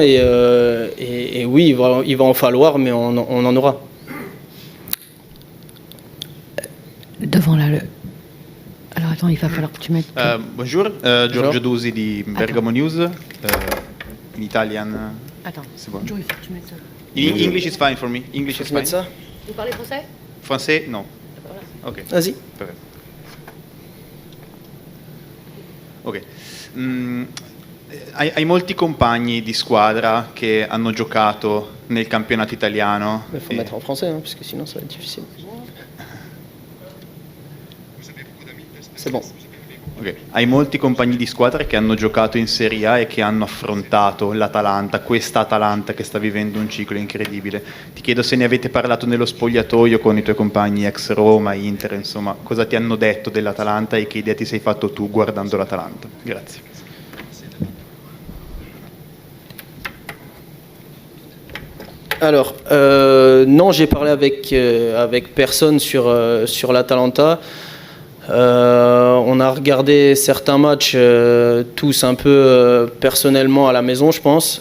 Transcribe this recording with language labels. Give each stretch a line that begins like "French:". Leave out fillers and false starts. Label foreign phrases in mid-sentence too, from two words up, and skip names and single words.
French: Et oui, il va en falloir, mais on en aura. Devant là, alors attends, il va falloir que tu mettes... Bonjour,
Italian: Giorgio Dusi di Bergamo News,
English: in Italian.
French: Attends, c'est bon. Giorgio, il faut que tu mettes ça.
English: English is fine for me. English is fine.
French: Ça Vous parlez français? Français, non. Ok. Vas-y. Ok.
Italian: Hai molti compagni di squadra che hanno giocato nel campionato italiano.
French: Il faut mettre en français, parce que sinon ça va être difficile. C'est bon. Okay.
Italian: Hai molti compagni di squadra che hanno giocato in Serie A e che hanno affrontato l'Atalanta, questa Atalanta che sta vivendo un ciclo incredibile. Ti chiedo se ne avete parlato nello spogliatoio con i tuoi compagni ex Roma, Inter, insomma, cosa ti hanno detto dell'Atalanta e che idea ti sei fatto tu guardando l'Atalanta. Grazie.
French: Alors, non, j'ai parlé avec personne sur l'Atalanta. On a regardé certains matchs tous un peu personnellement à la maison, je pense.